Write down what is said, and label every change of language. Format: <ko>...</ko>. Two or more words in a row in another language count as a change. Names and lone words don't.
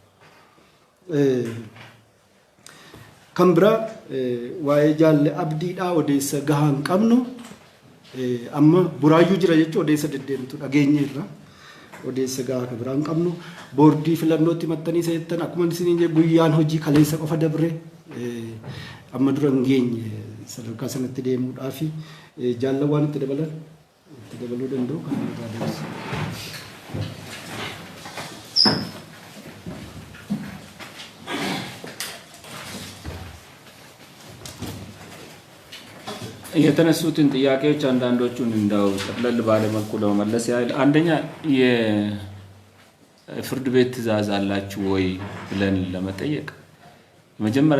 <om>Kan biraa waa'ee jaalle abdiidhaa odeessa gahaa hin qabnu amma buraayyuu jira jechuun odeessa deddeemtu dhageenya irra odeessa gahaa kan biraa hin qabnu boordii filannootti maxxanii seettan akkuma isiniin jedhu guyyaan hojii kaleessa qofa dabre amma dura hin geenye sadarkaa sanatti deemuudhaaf jaallawwan itti dabaluu danda'u kan irraa deebisu.</om> <am>የተነሱትን ጥያቄዎች አንዳንዶቹን እንዳው ጠቅለል ባለ መልኩ ለመመለስ ያህል አንደኛ የፍርድ ቤት ትዕዛዝ አላችሁ ወይ ብለን ለመጠየቅ መጀመሪያ</am>